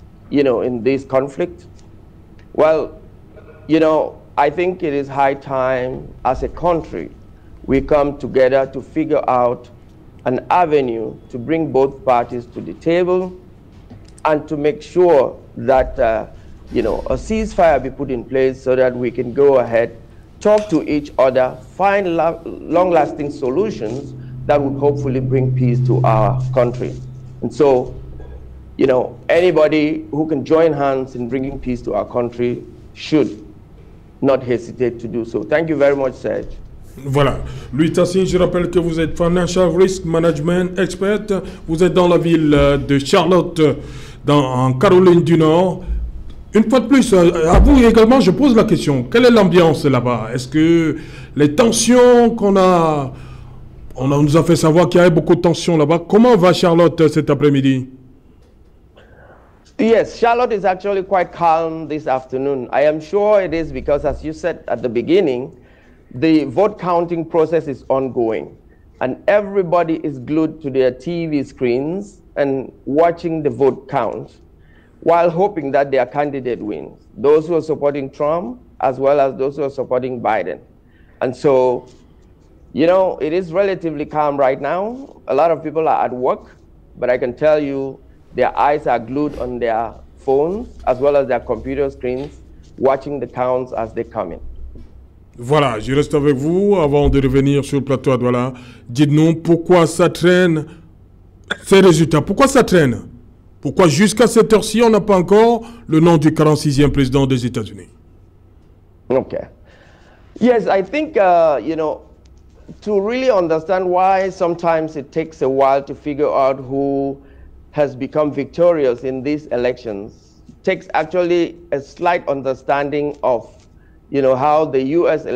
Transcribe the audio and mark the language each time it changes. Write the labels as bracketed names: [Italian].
[English] in this conflict? Well, I think it is high time as a country we come together to figure out an avenue to bring both parties to the table and to make sure that, a ceasefire be put in place so that we can go ahead, talk to each other, find long-lasting solutions that would hopefully bring peace to our country. And so, anybody who can join hands in bringing peace to our country should not hesitate to do so. Thank you very much, Serge. [French] Voilà. Louis Tassine, je rappelle que vous êtes Financial Risk Management Expert. Vous êtes dans la ville de Charlotte, en Caroline du Nord. Une fois de plus, à vous également, je pose la question. Quelle est l'ambiance là-bas? Est-ce que les tensions qu'on a... On nous a fait savoir qu'il y avait beaucoup de tensions là-bas. Comment va Charlotte cet après-midi? [English] Yes, Charlotte is actually quite calm this afternoon. I am sure it is because, as you said at the beginning, the vote counting process is ongoing. And everybody is glued to their TV screens and watching the vote count while hoping that their candidate wins. Those who are supporting Trump as well as those who are supporting Biden. And so, it is relatively calm right now. A lot of people are at work, but I can tell you their eyes are glued on their phones as well as their computer screens, watching the counts as they come in. [French] Voilà, je reste avec vous avant de revenir sur le plateau à Douala. Dites-nous pourquoi ça traîne ces résultats. Pourquoi ça traîne? Pourquoi jusqu'à cette heure-ci, on n'a pas encore le nom du 46e président des États-Unis? [English] Okay. Yes, I think, to really understand why sometimes it takes a while to figure out who has become victorious in these elections takes actually a slight understanding of, how the U.S.